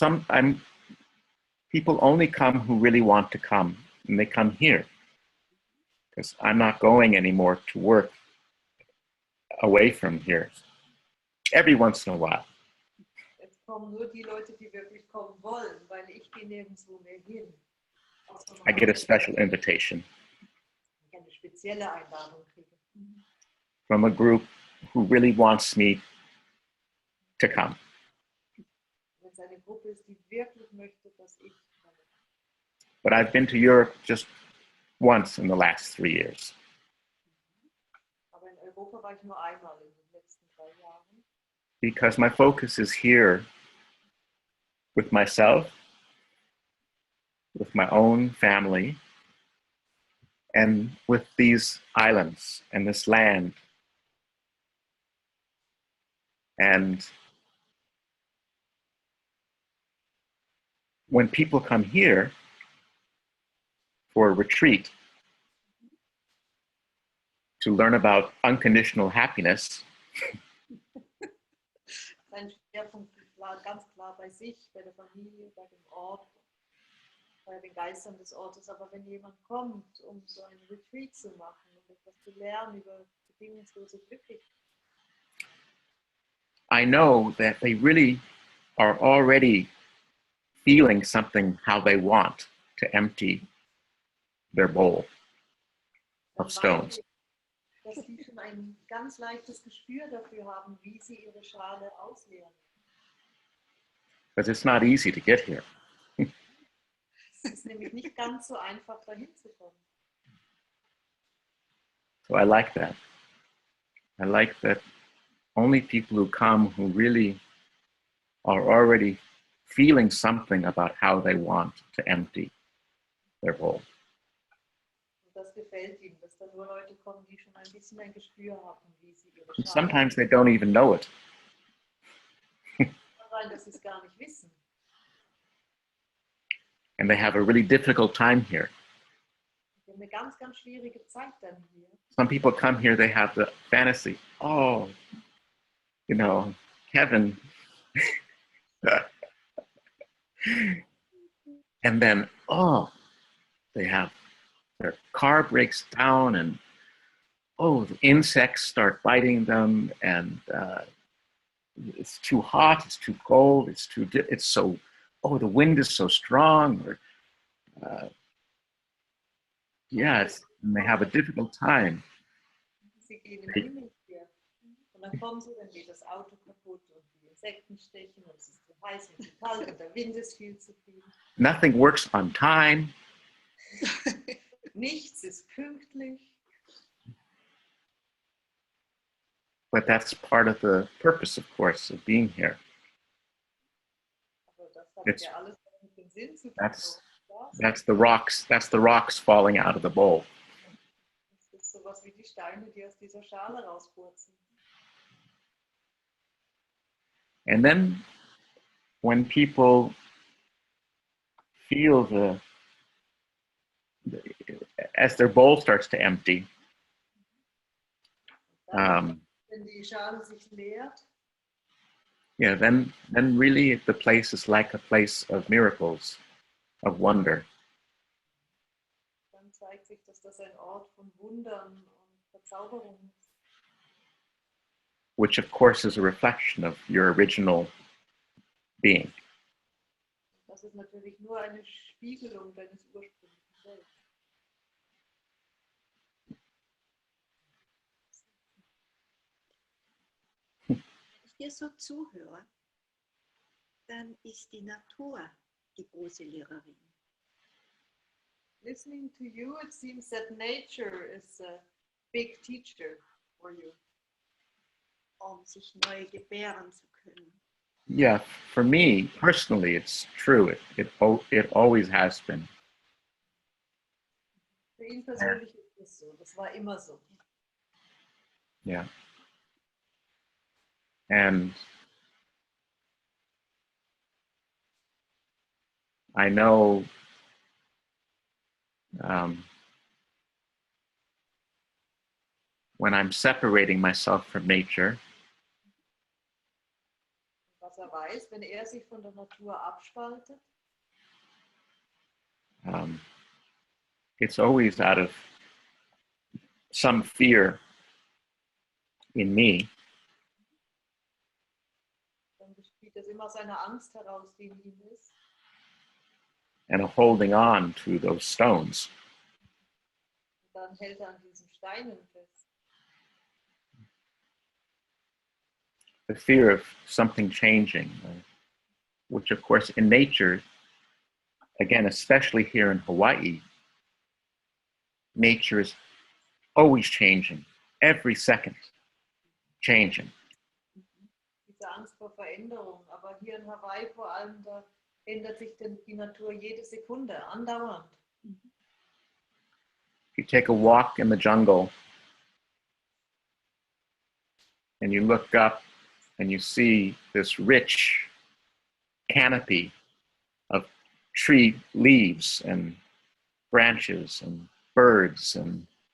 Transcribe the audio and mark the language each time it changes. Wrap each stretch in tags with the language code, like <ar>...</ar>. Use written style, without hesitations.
<en>And people only come who really want to come, and they come here because I'm not going anymore to work away from here. Every once in a while.</en> <de>Jetzt kommen nur die Leute, die wirklich kommen wollen, weil ich gehe nirgendwo mehr hin.</de> <en>I get a special invitation</en> <de>Ich eine spezielle Einladung kriege.</de> <en>from a group who really wants me to come.</en> <de>Wenn es eine Gruppe ist, die wirklich möchte, dass ich komme.</de> <en>But I've been to Europe just once in the last 3 years.</en> <de>Aber in Europa war ich nur einmal in den letzten 3 Jahren.</de> <en>Because my focus is here with myself, with my own family, and with these islands and this land. And when people come here for a retreat to learn about unconditional happiness,</en> <de>Sein Schwerpunkt war ganz klar bei sich, bei der Familie, bei dem Ort, bei den Geistern des Ortes. Aber wenn jemand kommt, um so einen Retreat zu machen, um etwas zu lernen über bedingungslose Glücklichkeit,</de> <en>I know that they really are already feeling something how they want to empty their bowl of stones.</en> <de>dass sie schon ein ganz leichtes Gespür dafür haben, wie sie ihre Schale ausleeren.</de> <en>Because it's not easy to get here.</en> <de>Es ist nämlich nicht ganz so einfach, dahin zu kommen.</de> <en>So I like that. I like that only people who come who really are already feeling something about how they want to empty their bowl.</en> <de>Und das gefällt ihm, dass da nur Leute kommen, die schon ein bisschen ein Gespür haben, wie sie ihre</de> <en>And</en> <de>Schale</de> <en>sometimes they don't even know it.</en> <de>kann sein, dass sie es gar nicht wissen.</de> <en>And they have a really difficult time here.</en> <de>Wir haben eine ganz, ganz schwierige Zeit dann hier.</de> <en>Some people come here, they have the fantasy, oh, heaven. And then, their car breaks down and, the insects start biting them and it's too hot, it's too cold, the wind is so strong. Or, and they have a difficult time.</en> <de>Sie gehen im Himmel hier. Und dann kommen sie, dann geht das Auto kaputt und die Insekten stechen und es ist zu heiß und zu kalt und der Wind ist viel zu viel.</de> <en>Nothing works on time.</en> <de>Nichts ist pünktlich.</de> <en>But that's part of the purpose, of course, of being here.</en> <de>Aber das hat ja alles mit dem Sinn zu tun.</de> <en>That's the rocks falling out of the bowl.</en> <de>Das ist sowas wie die Steine, die aus dieser Schale rauspurzeln.</de> <en>And then when people feel as their bowl starts to empty,</en> <de>Wenn die Schale sich leert,</de> <en>then really the place is like a place of miracles, of wonder.</en> <de>dann zeigt sich, dass das ein Ort von Wundern und Verzauberung ist.</de> <en>Which of course is a reflection of your original being.</en> <de>Das ist natürlich nur eine Spiegelung deines ursprünglichen Selbst. Wenn ich dir so zuhöre, dann ist die Natur die große Lehrerin.</de> <en>Listening to you, it seems that nature is a big teacher. for you?</en> <de>sich neu gebären zu können.</de> <en>Yeah, for me personally, it's true. It always has been.</en> <de>Für ihn persönlich ist das so. Das war immer so.</de> <en>Yeah. And I know when I'm separating myself from nature,</en> <de>Was weiß, wenn sich von der Natur abspaltet,</de> <en>it's always out of some fear in me.</en> <de>dann spielt das immer seine Angst heraus, die in ihm ist.</de> <en>And a holding on to those stones.</en> <de>Und dann hält an diesen Steinen fest.</de> <en>The fear of something changing, which of course in nature, again, especially here in Hawaii, nature is always changing, every second changing.</en> <de>Diese Angst vor Veränderung, aber hier in Hawaii vor allem, da ändert sich die Natur jede Sekunde, andauernd.</de> <en>If you take a walk in the jungle and you look up and you see this rich canopy of tree leaves and branches and birds, and</en>